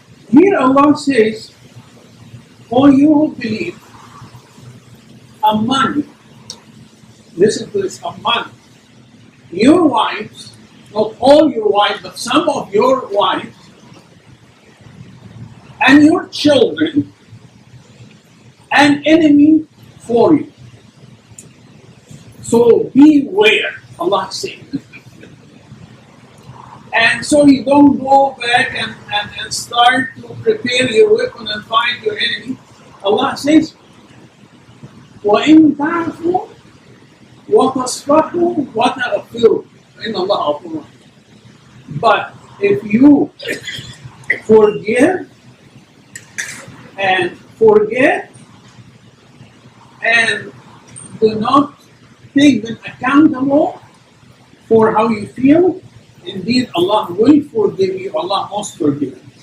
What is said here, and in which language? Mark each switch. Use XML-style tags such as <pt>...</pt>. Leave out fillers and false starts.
<en>Here Allah says, "O you who believe, among," listen to this, among your wives, not all your wives, but some of your wives, and your children, an enemy for you. So beware, Allah says. And so you don't go back and start to prepare your weapon and fight your enemy. Allah says,</en> <ar>وَإِن تَعْفُوا وَتَصْفَحُوا وَتَغْفِرُوا فَإِنَّ اللَّهَ غَفُورٌ رَحِيمٌ.</ar> <en>But if you forgive and forget and do not take them accountable for how you feel, indeed Allah will forgive you. Allah most forgiving.</en>